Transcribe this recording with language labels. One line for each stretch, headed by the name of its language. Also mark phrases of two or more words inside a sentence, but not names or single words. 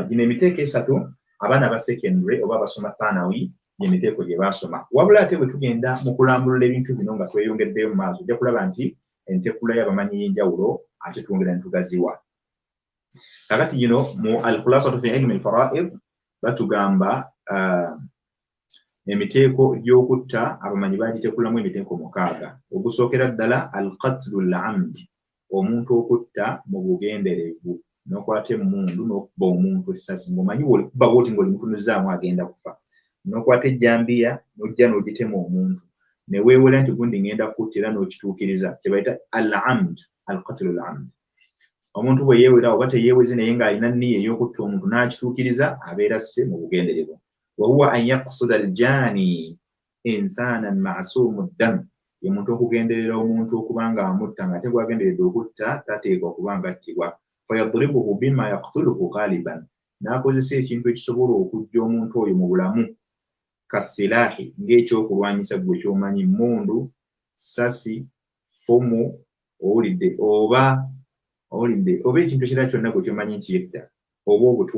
Ganda: Gino emiteeko 3 abaana ba secondary oba abasoma thanawi emiteeko gye basoma. Wabula ate bwe tugenda mu kulambulula ebintu bino nga tweyongeddeyo mu maaso ojja kulaba nti enteekula y'abamanyi y'enjawulo ate twongera ne tugaziwa. Kakati gino mu
Arabic: الخلاصة في علم الفرائض
Ganda: batugamba emiteeko gy'okutta abamanyi bagiteekulamu emiteeko 6. Ogusookera ddala
Arabic: القتل العمد,
Ganda: omuntu okutta mu bugenderevu n'okwata emmundu n'okuba omuntu essasi ng'omanyi bw'olikuba bw'oti ng'olimutunuzzaamu agenda kufa, n'okwata ejjambiya n'ojja n'ogitema omuntu ne weewera nti gundi ngenda kuttira n'okituukiriza, kye bayita
Arabic: العمد، القتل العمد.
Ganda: Omuntu bwe yeewera oba teyeeweze naye ng'alina nniya ey'okutta omuntu n'akituukiriza abeera asse mu bugenderevu.
Arabic: وهو أن يقصد الجاني إنسانا معصوم الدم,
Ganda: ye muntu okugenderera omuntu okuba ng'amutta ng'ate gw'agenderedde okutta tateekwa okuba ng'attibwa.
Arabic: فيضربه بما يقتله غالبا,
Ganda: n'akozesa ekintu ekisobola okuggya omuntu oyo mu bulamu kasilaahi, ng'ekyokulwanyisa gwe ky'omanyi, mmundu, ssasi, ffumu, owulidde oba ekintu ekirala kyonna gwe kyomanyi nti yetta, oba obutwa.